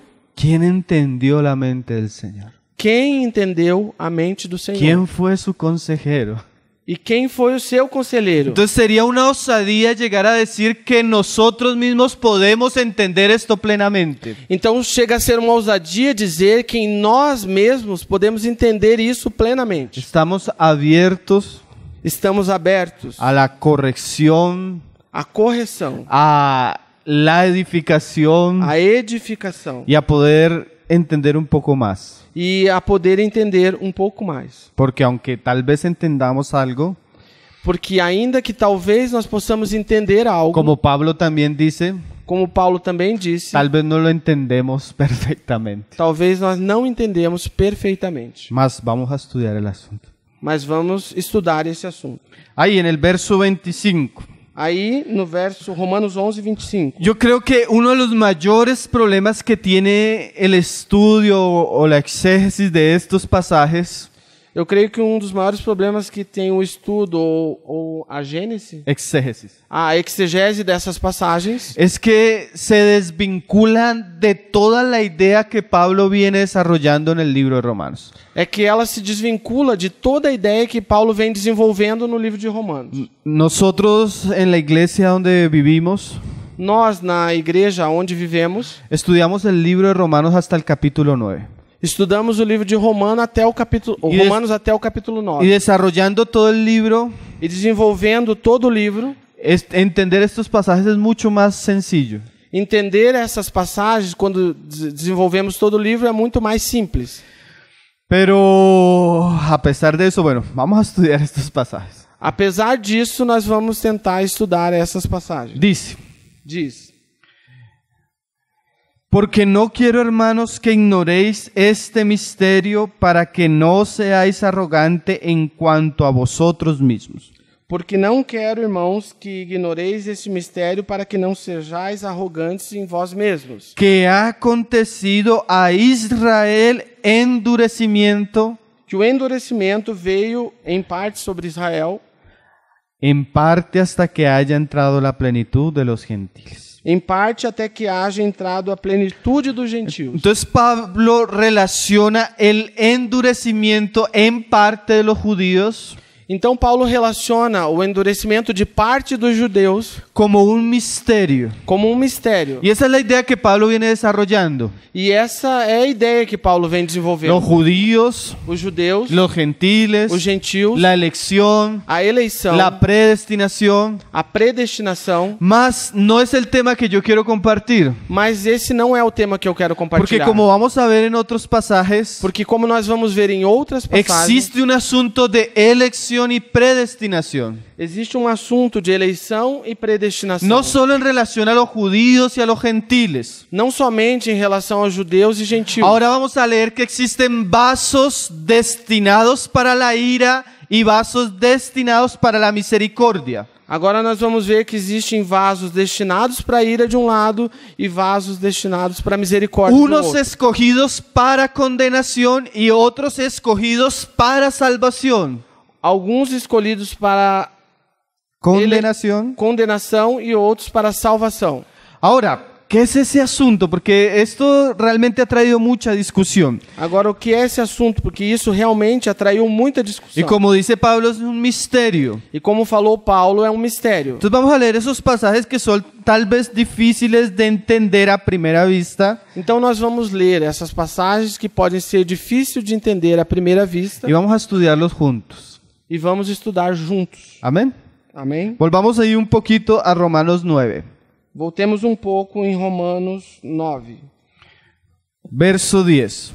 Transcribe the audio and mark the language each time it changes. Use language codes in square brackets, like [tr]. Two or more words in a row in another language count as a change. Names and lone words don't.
[es] ¿quién entendió la mente del Señor? [pt] quem entendeu a mente do Senhor? [es] ¿Quién fue su consejero? [pt] E quem foi o seu conselheiro? [es] Entonces sería una osadía llegar a decir que nosotros mismos podemos entender esto plenamente. [pt] Então chega a ser uma ousadia dizer que em nós mesmos podemos entender isso plenamente. [es] Estamos abiertos [pt] Estamos abertos [es] a la corrección, [pt] à correção, [es] a la edificación [pt] à edificação [es] y a poder entender un poco más. [pt] e a poder entender um pouco mais. [es] Porque aunque tal vez entendamos algo, [pt] Porque ainda que talvez nós possamos entender algo, [es] como Pablo también dice, [pt] como Paulo também disse, [es] tal vez no lo entendemos perfectamente. [pt] talvez nós não entendemos perfeitamente. [es] Mas vamos a estudiar el asunto. [pt] Mas vamos estudar esse assunto. [es] Ahí en el verso 25. [pt] Aí, no verso Romanos 11, 25. [es] Yo creo que uno de los mayores problemas que tiene el estudio o la exégesis de estos pasajes, [pt] Eu creio que um dos maiores problemas que tem o estudo ou a gênese, a exegese dessas passagens, [es] es que se desvinculan de toda la idea que Pablo viene desarrollando en el libro de Romanos. [pt] é que ela se desvincula de toda a ideia que Paulo vem desenvolvendo no livro de Romanos. [es] Nosotros en la iglesia donde vivimos, [pt] Nós, na igreja onde vivemos, [es] estudiamos el libro de Romanos hasta el capítulo 9. [pt] estudamos o livro de Romanos até o capítulo 9. [es] Y desarrollando todo el libro, [pt] E desenvolvendo todo o livro, [es] entender estos pasajes es mucho más sencillo. [pt] entender essas passagens, quando desenvolvemos todo o livro, é muito mais simples. [es] Pero a pesar de eso, bueno, vamos a estudiar estos pasajes. [pt] Apesar disso, nós vamos tentar estudar essas passagens. Diz: [es] porque no quiero, hermanos, que ignoréis este misterio para que no seáis arrogante en cuanto a vosotros mismos. [pt] Porque não quero, irmãos, que ignoreis este mistério para que não sejais arrogantes em vós mesmos. [es] que ha acontecido a Israel endurecimiento [pt] Que o endurecimento veio em parte sobre Israel, [es] en parte hasta que haya entrado la plenitud de los gentiles. [pt] em parte até que haja entrado a plenitude dos gentios. [es] Entonces Pablo relaciona el endurecimiento en parte de los judíos [pt] Então Paulo relaciona o endurecimento de parte dos judeus [es] como un misterio. [pt] como um mistério. [es] Y esa es la idea que Pablo viene desarrollando. [pt] E essa é a ideia que Paulo vem [es] Los [pt] desenvolvendo. [es] judíos, [pt] Os judeus, [es] los gentiles, [pt] os gentios, [es] la elección, [pt] a eleição, [es] la predestinación. [pt] a predestinação, [es] Mas no es el tema que yo quiero compartir. [pt] mas esse não é o tema que eu quero [es] Porque [pt] compartilhar. [es] como vamos a ver en otros pasajes, [pt] Porque como nós vamos ver em outras passagens, [es] existe un asunto de elección y predestinación. [pt] existe um assunto de eleição e predestinação. [es] No solo en relación a los judíos y a los gentiles. [pt] Não somente em relação aos judeus e gentios. [es] Ahora vamos a leer que existen vasos destinados para la ira y vasos destinados para la misericordia. [pt] Agora nós vamos ver que existem vasos destinados para a ira de um lado e vasos destinados para a misericórdia do [es] Unos [pt] outro. [es] escogidos para condenación y otros escogidos para salvación. [pt] Alguns escolhidos para [es] Condenación. [pt] condenação e outros para salvação. [es] Ahora, ¿qué es ese asunto? Porque esto realmente ha traído mucha discusión. [pt] Agora, o que é esse assunto? Porque isso realmente atraiu muita [es] Y [pt] discussão. [es] como dice Pablo, es un misterio. [pt] E como falou Paulo, é um mistério. [es] Entonces vamos a leer esos pasajes que son tal vez difíciles de entender a primera vista. [pt] Então nós vamos ler essas passagens que podem ser difíceis de entender à primeira vista [es] Y vamos a estudiarlos juntos. [pt] e vamos estudar juntos. [es] Amén. [pt] Amém? [es] Volvamos ahí un poquito a Romanos 9, [pt] Voltemos um pouco em Romanos 9, [es] verso 10.